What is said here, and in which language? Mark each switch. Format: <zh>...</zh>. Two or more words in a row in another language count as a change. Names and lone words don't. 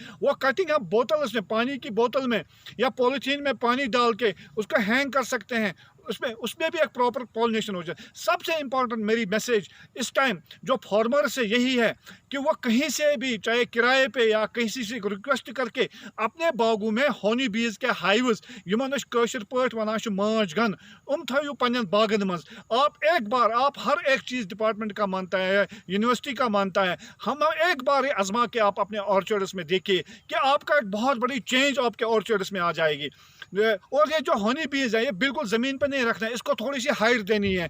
<hi>वो कटिंग हम बोतल में, पानी की बोतल में या पॉलीथीन में पानी डाल के उसका हैंग कर सकते हैं। उसमें उसमें भी एक</hi> <en>proper pollination</en> <hi>हो जाए। सबसे इंपॉर्टेंट मेरी मैसेज इस टाइम जो फार्मर से यही है कि वो कहीं से भी चाहे किराए पे या किसी से रिक्वेस्ट करके अपने बागों में</hi> <en>honey bees</en> <hi>के हाइव्स</hi> <ks>यमन कशर पट वनान माच गन थो पन्न बागन मज।</ks> <hi>आप एक बार आप हर एक चीज़ डिपार्टमेंट का मानता है, यूनिवर्सिटी का मानता है, हम एक बार ही आजमा के आप अपने ऑर्चर्ड्स में देखिए कि आपका एक बहुत बड़ी चेंज आपके ऑर्चर्ड्स में आ जाएगी। और ये जो</hi> <en>honey bees</en> <hi>है ये बिल्कुल ज़मीन पर नहीं रखना है, इसको थोड़ी सी हाइट देनी है।</hi>